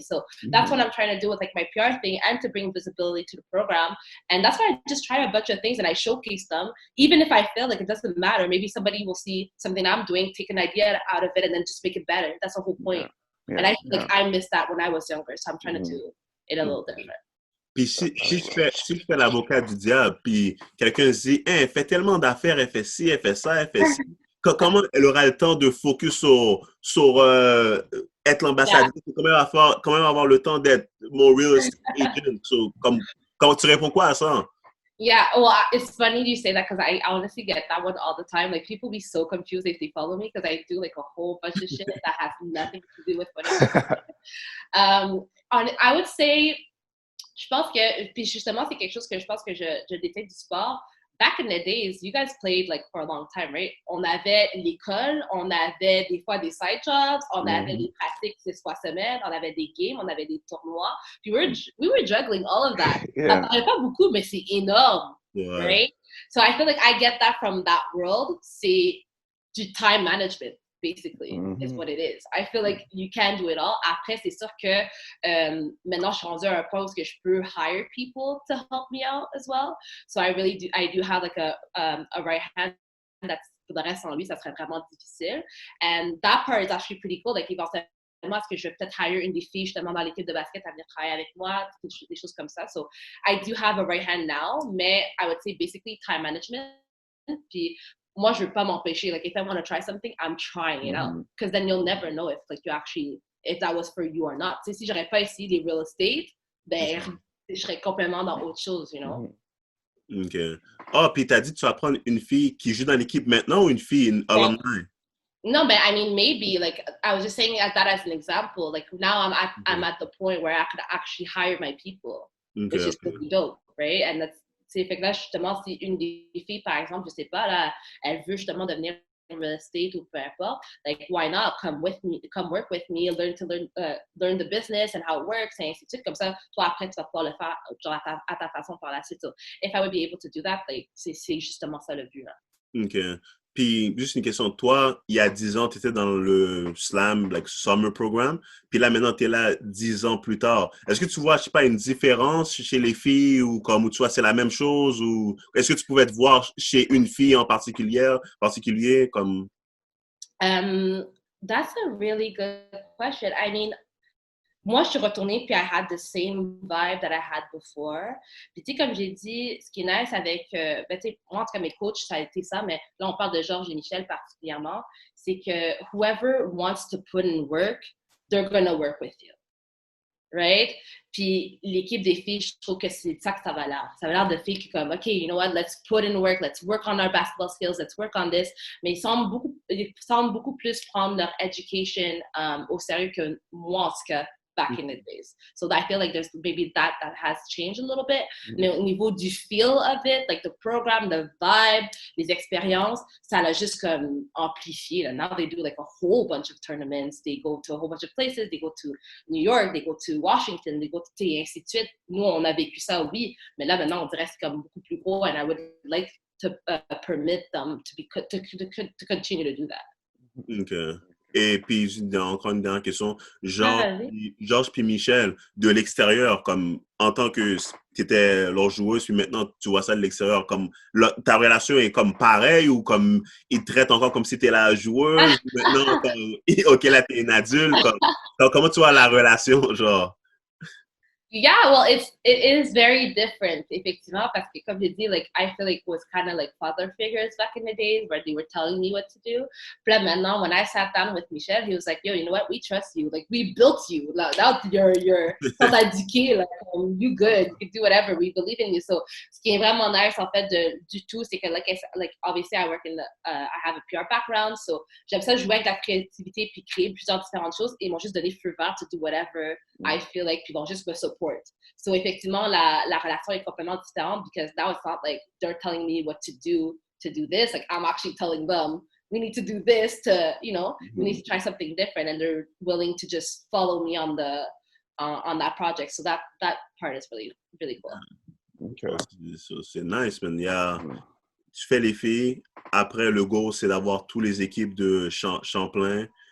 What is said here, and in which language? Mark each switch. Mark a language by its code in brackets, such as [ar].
[en] So that's what I'm trying to do with like my PR thing and to bring visibility to the program. And that's why I just try a bunch of things and I showcase them. Even if I feel like it doesn't matter, maybe somebody will see something I'm doing, take an idea out of it and then just make it better. That's the whole point. And I feel like I missed that when I was younger. So I'm trying to do it a little different. [fr] Puis si je fais l'avocat du diable, puis quelqu'un se dit, hey, elle fait tellement d'affaires, elle fait ci, elle fait ça, elle fait ci. Comment elle aura le temps de focus sur être l'ambassadrice? Comment elle va avoir le temps d'être mon real estate agent? So, comment tu réponds quoi à ça? [en] Yeah, well, it's funny you say that because I honestly get that one all the time. Like people be so confused if they follow me because I do like a whole bunch of shit that has nothing to do with what I'm doing. I would say [fr] Je pense que, puis justement, c'est quelque chose que je pense que je déteste du sport. [en] Back in the days, you guys played like for a long time, right? [fr] On avait l'école, on avait des fois des side jobs, on avait des pratiques 6 fois semaine, on avait des games, on avait des tournois. [en] Puis we were juggling all of that. [fr] Ça paraît pas beaucoup, mais c'est énorme, right? [en] So I feel like I get that from that world. C'est du time management, basically, is what it is. I feel like you can do it all. [fr] Après, c'est sûr que maintenant, je suis rendue à un point où je peux [en] hire people to help me out as well. So I do have like a right hand that's, [fr] pour le reste, sans lui, ça serait vraiment difficile. [en] And that part is actually pretty cool. [fr] Like, éventuellement, est-ce que je vais peut-être hire une des filles justement dans l'équipe de basket à venir travailler avec moi, des choses comme ça. [en] So I do have a right hand now, mais I would say basically time management. [fr] Puis moi, je veux pas m'empêcher. [en] Like, if I want to try something, I'm trying it out. Because then you'll never know if, like, you actually, if that was for you or not. [fr] Tu sais, si j'aurais pas essayé les real estate, ben, je serais complètement dans autre chose, you know? [en] OK. [fr] Puis t'as dit que tu vas prendre une fille qui joue dans l'équipe maintenant ou une fille alumni? [en] No, but I mean, maybe, like, I was just saying that as an example. Like, now I'm at the point where I could actually hire my people, which is really dope, right? [fr] And that's, fait que là, justement, si une des filles, par exemple, je sais pas, là, elle veut justement devenir real estate ou peu importe, like, [en] why not come work with me, learn the business and how it works, [fr] et ainsi de suite. Comme ça, toi, après, tu vas pouvoir le faire genre, à ta façon par la suite. So, [en] if I would be able to do that, like, [fr] c'est justement ça le but, là. [en] OK. [fr] Puis, juste une question. Toi, il y a 10 ans, tu étais dans le Slam, like Summer Program. Puis là, maintenant, tu es là 10 ans plus tard. Est-ce que tu vois, je sais pas, une différence chez les filles ou comme, ou tu vois, c'est la même chose ou est-ce que tu pouvais te voir chez une fille en particulier comme... [en] That's a really good question. I mean, [fr] moi, je suis retournée, puis [en] I had the same vibe that I had before. [fr] Puis, tu sais, comme j'ai dit, ce qui est nice avec, ben, tu sais, moi, en tout cas, mes coachs, ça a été ça, mais là, on parle de Georges et Michel particulièrement, c'est que [en] whoever wants to put in work, they're gonna work with you. [fr] Right? Puis l'équipe des filles, je trouve que c'est ça que ça va l'air. Ça va l'air de filles qui comme, [en] OK, you know what, let's put in work, let's work on our basketball skills, let's work on this. [fr] Mais ils semblent beaucoup plus prendre leur education au sérieux que moi, en tout cas, [en] back in the days. So I feel like there's maybe that has changed a little bit. [fr] Mais au niveau du [en] feel of it, like the program, the vibe, [fr] les expériences, ça l'a juste comme amplifié. Là. [en] Now they do like a whole bunch of tournaments. They go to a whole bunch of places. They go to New York, they go to Washington, they go to, [fr] et ainsi de suite. Nous, on a vécu ça, oui. Mais là, maintenant, on dirait que c'est comme beaucoup plus gros. [en] And I would like to permit them to continue to do that. OK. [fr] Et puis, encore une dernière question. Georges puis Michel, de l'extérieur, comme en tant que tu étais leur joueuse, puis maintenant tu vois ça de l'extérieur, comme ta relation est comme pareille ou comme ils te traitent encore comme si tu étais la joueuse, maintenant, comme, OK, là, tu es une adulte, comme, comment tu vois la relation, genre? [en] Yeah, well, it is very different, effectivement, [fr] parce que comme je dis, [en] like, I feel like it was kind of like father figures back in the days where they were telling me what to do. [fr] Puis là, maintenant, [en] when I sat down with Michel, he was like, yo, you know what, we trust you. Like, we built you. Now you're éduqué, like, you good, you can do whatever, we believe in you. [fr] So, ce qui est vraiment nice, en fait, du tout, c'est que, [en] like obviously, I work in I have a PR background, [fr] so j'aime ça jouer avec la créativité puis créer plusieurs différentes choses et ils m'ont juste donné feu vert [en] to do whatever I feel like, [fr] puis ils vont juste me support. So, effectivement, la relation est complètement différente [en] because now it's not like they're telling me what to do this. Like, I'm actually telling them, we need to do this to, you know, we need to try something different. And they're willing to just follow me on that project. So that part is really, really cool. Okay. [fr] C'est nice, man. Tu fais les filles. Après, le goal, c'est d'avoir toutes les équipes de Champlain.